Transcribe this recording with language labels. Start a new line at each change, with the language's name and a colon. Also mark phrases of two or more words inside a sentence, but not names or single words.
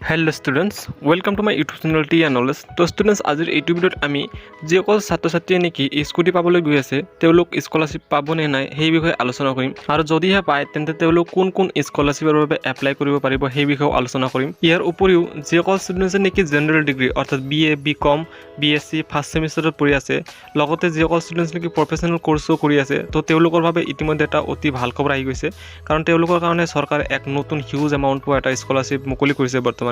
English: Hello students welcome to my YouTube channel T and Knowledge.
Hindi: तो स्टूडेंट्स आज
Assamese: এই ভিডিওত আমি যিসকল ছাত্ৰ ছাত্ৰীয়ে নেকি স্কুটি পাবলৈ গৈ আছে তেওঁলোক স্কলাৰশ্বিপ পাব নে নাই সেই বিষয়ে আলোচনা কৰিম আৰু যদিহে পায় তেন্তে তেওঁলোক কোন কোন স্কলাৰশ্বিপৰ বাবে এপ্লাই কৰিব পাৰিব সেই বিষয়ে আলোচনা কৰিম। ইয়াৰ উপৰিও যিসকল ষ্টুডেণ্টে নেকি
English: general degree
Assamese: অৰ্থাৎ BA BCom BSc
English: first semesterত
Assamese: পঢ়ি আছে লগতে যিসকল ষ্টুডেণ্টছ নেকি
English: professional courseও
Assamese: কৰি আছে তো তেওঁলোকৰ বাবে ইতিমধ্যে এটা অতি ভাল খবৰ আহি গৈছে কাৰণ তেওঁলোকৰ কাৰণে চৰকাৰে এক নতুন
English: huge amount
Assamese: পোৱা এটা স্কলাৰশ্বিপ মুকলি কৰিছে বৰ্তমান।